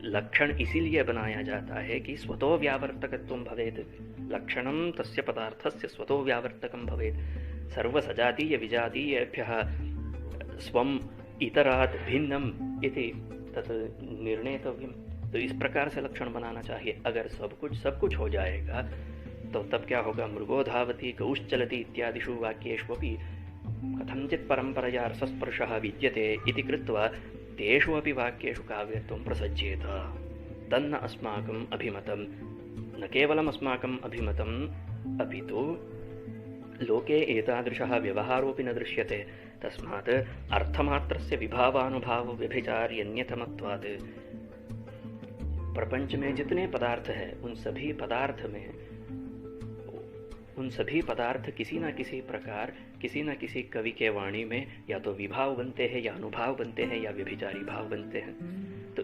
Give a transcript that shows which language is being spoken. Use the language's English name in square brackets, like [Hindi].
[Hindi] लक्षण इसीलिए बनाया जाता है कि [Sanskrit] स्वतो व्यावर्तकत्वं भवेत्, लक्षणं तस्य पदार्थस्य स्वतो व्यावर्तकं भवेत्, सर्वसजातीय विजातीयेभ्यः स्वम् इतरात् भिन्नम इति तत् निर्णेतव्यम। [Hindi] तो इस प्रकार से लक्षण बनाना चाहिए। अगर सब कुछ हो जाएगा तो तब क्या होगा? [Sanskrit] मृगो धावति, गौश्चलति इत्यादिषु वाक्येषु अपि कथंचित् परंपरया रसस्पर्शः विद्यते इति कृत्वा तेषु अपि वाक्येषु काव्यत्वं प्रसज्येत। तन्न अस्माकम् अभिमतं, न केवलम् अस्माकम् अभिमतम्, अपि तु लोके एतादृशः व्यवहारोऽपि न दृश्यते। तस्मात् अर्थमात्रस्य विभावानुभाव व्यभिचार्यन्यतमत्वात्, [Hindi] प्रपंच में जितने पदार्थ हैं उन सभी पदार्थ किसी न किसी प्रकार, किसी न किसी कवि के वाणी में या तो विभाव बनते हैं, या अनुभाव बनते हैं, या व्यभिचारी भाव बनते हैं।